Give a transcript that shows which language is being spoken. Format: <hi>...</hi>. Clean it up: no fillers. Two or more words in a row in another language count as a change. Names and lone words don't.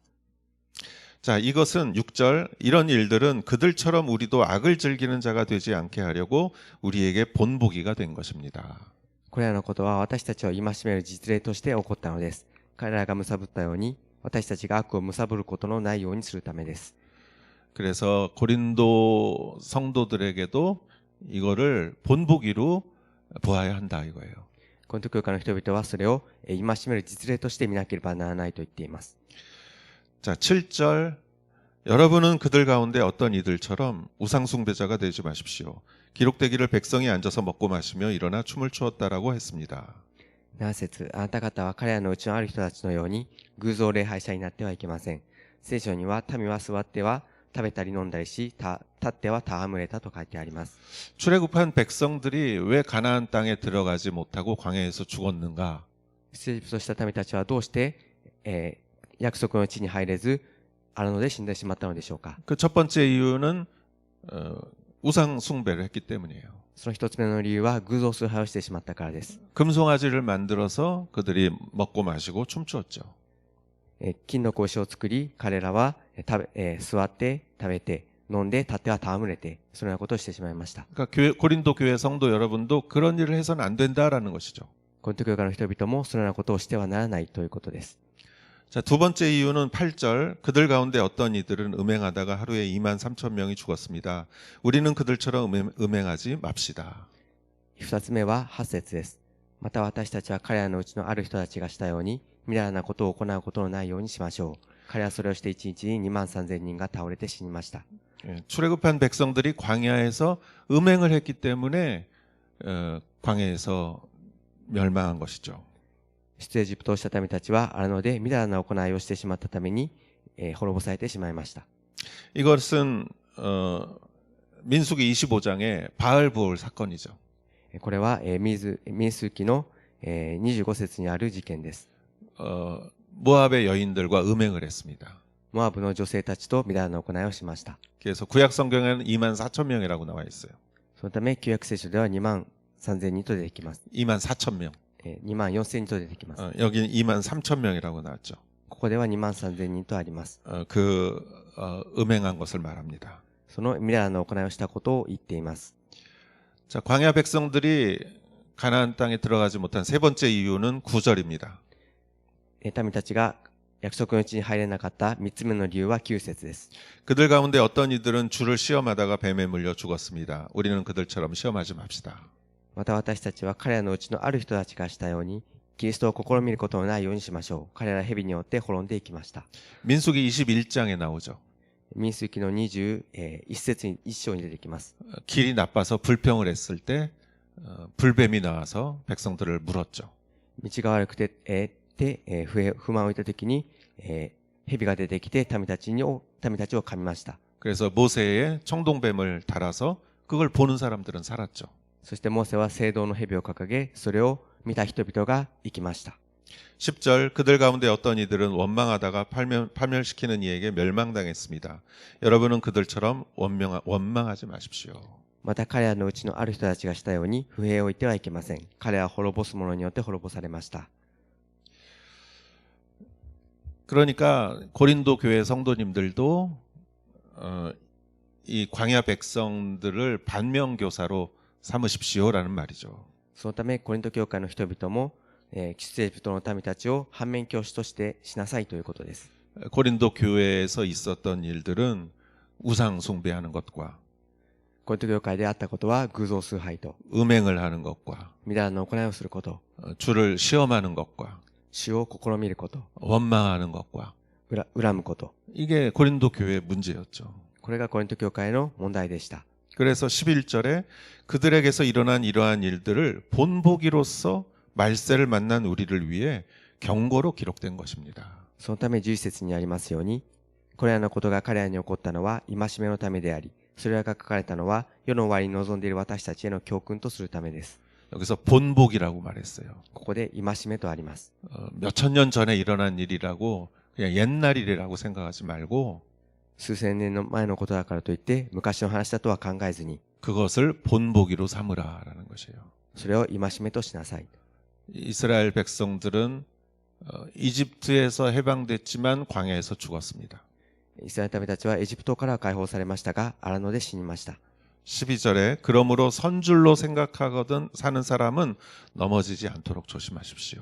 <ko>자, 이것은 6절 이런 일들은 그들처럼 우리도 악을 즐기는 자가 되지 않게 하려고 우리에게 본보기가 된 것입니다.</ko> <ja>これらのことは私たちを戒める実例として起こったのです。彼らが貪ったように私たちが悪を貪ることのないようにするためです。</ja> <ko>그래서 고린도 성도들에게도 이거를 본보기로 보아야 한다 이거예요.</ko> <ja>コリント教会の人々はそれを戒める実例として見なければならないと言っています。</ja> <ko>자, 7절 여러분은 그들 가운데 어떤 이들처럼 우상숭배자가 되지 마십시오. 기록되기를 백성이 앉아서 먹고 마시며 일어나 춤을 추었다라고 했습니다.</ko> <ja>7 節、あなた方は彼らのうちのある人たちのように偶像礼拝者になってはいけません。聖書には民は座っては食べたり飲んだりし、立っては戯れたと書いてあります。</ja> <ko>출애굽한 백성들이 왜 가나안 땅에 들어가지 못하고 광야에서 죽었는가?</ko> <ja>出エジプトした民たちはどうして、約束の地に入れず荒野で死んでしまったのでしょうか。</ja> <ko>그 첫 번째 이유는 우상 숭배를 했기 때문이에요.</ko> <ja>その一つ目の理由は偶像崇拝をしてしまったからです。</ja> <ko>금송아지를 만들어서 그들이 먹고 마시고 춤추었죠.</ko> <ja>金の格子を作り、彼らは座って食べて飲んで立っては戯れて、そのようなことをしてしまいました。</ja> <ko>그러니까 고린도 교회 성도 여러분도 그런 일을 해서는 안 된다라는 것이죠.</ko> <ja>コリント教会の人々もそのようなことをしてはならないということです。</ja> <ko>자, 두 번째 이유는 8절 그들 가운데 어떤 이들은 음행하다가 하루에 2만 3천 명이 죽었습니다. 우리는 그들처럼 음행하지 맙시다.</ko> <ja>二つ目は8節です。また私たちは彼らのうちのある人たちがしたようにみだらなことを行うことのないようにしましょう。彼はそれをして一日に2万3,000人が倒れて死にました。</ja> <ko>출애굽한 백성들이 광야에서 음행을 했기 때문에 광야에서 멸망한 것이죠.</ko> <ja>出エジプトをした民たちは荒野でみだらな行いをしてしまったために、滅ぼされてしまいました。</ja> <ko>이것은 민수기 25장의 바알부올 사건이죠.</ko> <ja>これは、民数記の、25節にある事件です。</ja> <ko>모압의 여인들과 음행을 했습니다.</ko> <ja>モアブの女性たちとみだらな行いをしました。</ja> <ko>그래서 구약 성경에는 2만 4천 명이라고 나와 있어요.</ko> <ja>そのため旧約聖書では2万3,000人と出てきます。</ja> <ko>2만 4천 명.</ko> <ja>2 万4,000人と出てきます。</ja> <ko>여기는 2만 3천 명이라고 나왔죠.</ko> <ja>ここでは2万3,000人とあります。</ja> <ko>음행한 것을 말합니다.</ko> <ja>そのみだらな行いをしたことを言っています。</ja> <ko>자, 광야 백성들이 가나안 땅에 들어가지 못한 세 번째 이유는 9절입니다.</ko> <ja>民たちが約束の地に入れなかった3つ目の理由は9節です。</ja> <ko>그들 가운데 어떤 이들은 주를 시험하다가 뱀에 물려 죽었습니다. 우리는 그들처럼 시험하지 맙시다.</ko> <ja>また私たちは彼らのうちのある人たちがしたようにキリストを試みることのないようにしましょう。彼ら蛇によって滅んでいきました。</ja> <ko>민수기 21장에 나오죠.</ko> <ja>民数記の21節に1章に出てきます。</ja> <ko>길이 나빠서 불평을 했을 때 불뱀이 나와서 백성들을 물었죠.</ko> <ja>道が悪くて、不満を言ったときに、蛇が出てきて民たちを噛みました。</ja> <ko>그래서 모세에 청동뱀을 달아서 그걸 보는 사람들은 살았죠.</ko> <ja>そしてモーセは聖堂の蛇を掲げ、それを見た人々が生きました。</ja> <ko>10절 그들 가운데 어떤 이들은 원망하다가 파멸시키는 이에게 멸망당했습니다. 여러분은 그들처럼 원망하지 마십시오.</ko> <ja>また彼らのうちのある人たちがしたように不平を言ってはいけません。彼は滅ぼす者によって滅ぼされました。</ja> <ko>그러니까 고린도 교회 성도님들도 이 광야 백성들을 반면교사로 삼으십시오라는 말이죠.</ko> <ja>そのためコリント教会の人々も出エジプトの民たちを反面教師としてしなさいということです。</ja> <ko>고린도 교회에서 있었던 일들은 우상 숭배하는 것과</ko> <ja>コリント教会であったことは偶像崇拝と</ja> <ko>음행을 하는 것과</ko> <ja>みだらな行いをすること、</ja> <ko>주를 시험하는 것과</ko> <ja>主を試みること、</ja> <ko>원망하는 것과</ko> <ja>恨むこと、</ja> <ko>이게 고린도 교회의 문제였죠.</ko> <ja>これがコリント教会の問題でした。</ja> <ko>그래서 11절에 그들에게서 일어난 이러한 일들을 본보기로서 말세를 만난 우리를 위해 경고로 기록된 것입니다.</ko> <ja>そのため11節にありますように、これらのことが彼らに起こったのは戒めのためであり、それらが書かれたのは世の終わりに臨んでいる私たちへの教訓とするためです。</ja> <ko>여기서 본복이라고 말했어요.</ko> <ja>ここで戒めとあります。</ja> <ko>몇천 년 전에 일어난 일이라고 그냥 옛날 일이라고 생각하지 말고</ko> <ja>数千年の前のことだからといって昔の話だとは考えずに、</ja> <ko>그것을 본보기로 삼으라라는 것이에요.</ko> <ja>それを戒めとしなさい。</ja> <ko>이스라엘 백성들은 이집트에서 해방됐지만 광야에서 죽었습니다.</ko> <ja>イスラエル民たちはエジプトから解放されましたが、荒野で死にました。</ja> <ko>12절에 그러므로 선줄로 생각하거든 사는 사람은 넘어지지 않도록 조심하십시오.</ko>